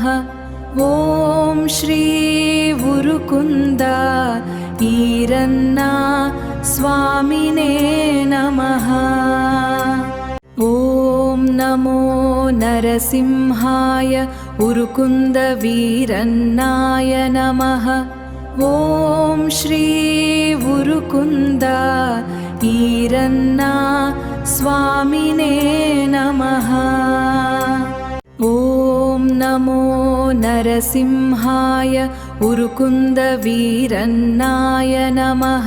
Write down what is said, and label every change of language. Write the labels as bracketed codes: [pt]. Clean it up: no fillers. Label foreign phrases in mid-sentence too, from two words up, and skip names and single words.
[sa] ॐ श्री उरुकुन्द ईरन्ना स्वामिने नमः। ॐ नमो नरसिंहाय उरुकुन्दवीरन्नाय नमः। ओं श्री उरुकुन्द ईरन्न स्वामिने नमः. ओं नमो नरसिंहाय उरुकुन्द वीरन्नाय नमः.